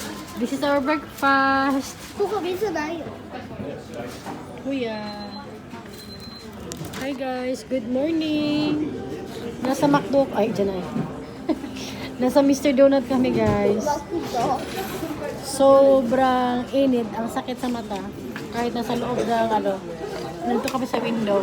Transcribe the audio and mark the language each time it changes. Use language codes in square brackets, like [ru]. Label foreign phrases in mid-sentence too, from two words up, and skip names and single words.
[en] This is our breakfast. [ja] ここ水ないよ。 [en] Kuya. Hi guys, good morning. [tl] Nasa McDo. Ay, dyan na eh. Nasa Mr. Donut kami guys. Sobrang init. Ang sakit sa mata. Kahit nasa loob ng nandito kami sa window.